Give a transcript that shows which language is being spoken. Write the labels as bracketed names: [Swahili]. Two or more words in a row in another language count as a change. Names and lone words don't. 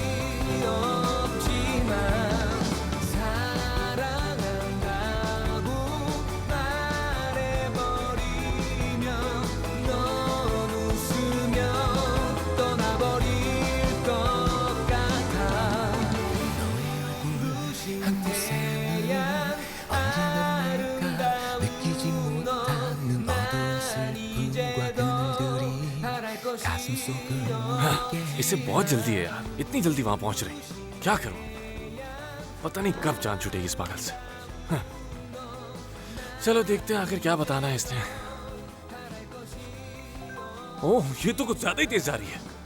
[Korean] 없지만 사랑한다고 말해버리면 넌 웃으며 떠나버릴 것 같아. 너의 얼굴 한 곳에 언제나 날까 느끼지 못하는 어두운 슬픔과 그늘들이 가슴 속을 무겁게 [Hindi] इसे बहुत जल्दी है यार, इतनी जल्दी वहां पहुंच रही। क्या करूं? पता नहीं कब जान छूटेगी इस पागल से। हाँ। चलो देखते हैं आखिर क्या बताना है इसने। ओह, ये तो कुछ ज्यादा ही तेज जा रही है।